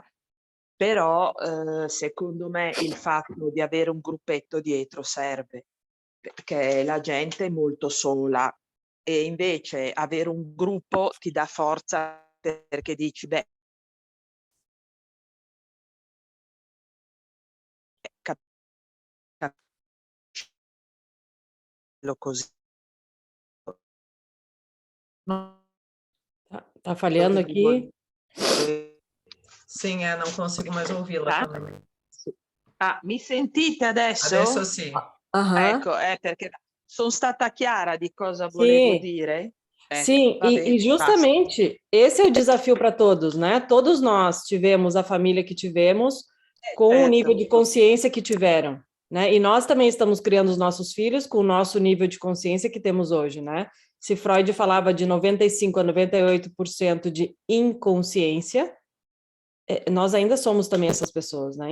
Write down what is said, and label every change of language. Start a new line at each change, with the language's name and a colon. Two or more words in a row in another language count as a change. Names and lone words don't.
Italian: Però, secondo me il fatto di avere un gruppetto dietro serve, perché la gente è molto sola e invece avere un gruppo ti dà forza perché dici: "Beh, cap lo così".
Portuguese: Non tá so falhando se voi aqui. Sim, não consigo mais ouvi-la tá? também.
Italian: Ah, mi sentite Adesso adesso? sì. Aham. Ecco, perché son stata chiara di cosa volevo
Portuguese: Sim,
Italian: dire?
Portuguese: sim,
Italian: Va bene, e basta.
Portuguese: justamente esse é o desafio para todos, né? Todos nós tivemos a família que tivemos, com o nível Certo, de consciência que tiveram, né? E nós também estamos criando os nossos filhos com o nosso nível de consciência que temos hoje, né? Se Freud falava de 95 a 98% de inconsciência, nós ainda somos também essas pessoas, né?